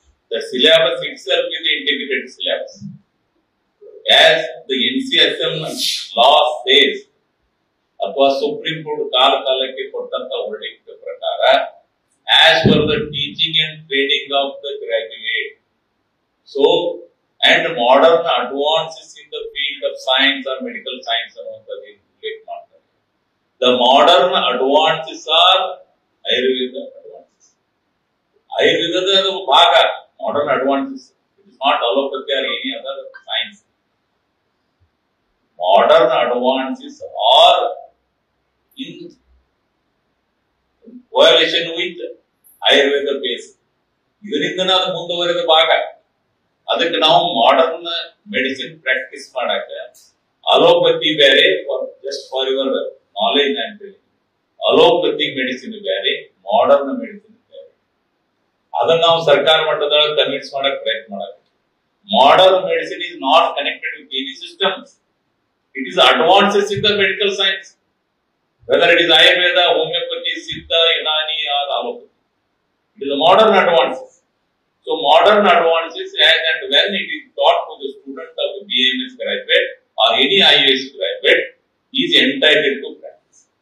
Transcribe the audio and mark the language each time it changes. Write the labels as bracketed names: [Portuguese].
[English] The syllabus itself is an integrated syllabus. As the NCSM law says, [Kannada] ಅಥವಾ supreme court ಕಾಲಕ್ಕೆ ಕೊಟ್ಟಂತ verdict ಪ್ರಕಾರ, [English] as per the teaching and training of the graduate, so and modern advances in the field of science or medical science [Kannada] ಅನ್ನುವಂಥದ್ದು ಉಲ್ಲೇಖ ಮಾಡ್ತಾರೆ. [English] The modern advances or Ayurveda advances. [Kannada] ಆಯುರ್ವೇದದ ಭಾಗ [English] Modern advances. It is not allopathy or any other science. Modern advances are in correlation with Ayurveda base. [Kannada] ಇದರಿಂದ ಅದು ಮುಂದುವರೆದ ಭಾಗ. ಅದಕ್ಕೆ ನಾವು ಮಾಡರ್ನ್ ಮೆಡಿಸಿನ್ ಪ್ರಾಕ್ಟೀಸ್ ಮಾಡಾಕ ಅಲೋಪತಿ ಬೇರೆ, [English] just for your knowledge [Kannada] ಅಂತ ಹೇಳಿ, ಅಲೋಪತಿ ಮೆಡಿಸಿನ್ ಬೇರೆ, ಮಾಡರ್ನ್ ಮೆಡಿಸಿನ್ ಬೇರೆ. ಅದನ್ನ ನಾವು ಸರ್ಕಾರ ಮಟ್ಟದೊಳಗೆ ಕನ್ವಿನ್ಸ್ ಮಾಡಕ್ ಪ್ರಯತ್ನ ಮಾಡಬೇಕು. [English] Modern medicine is not connected with any systems. It is advances in the medical science, whether it is Ayurveda, homeopathy, Siddha, Unani or allopathy. It is a modern advances. So modern advances, as and when it is taught to the student of the BAMS graduate or any IAS graduate, he is entitled to practice.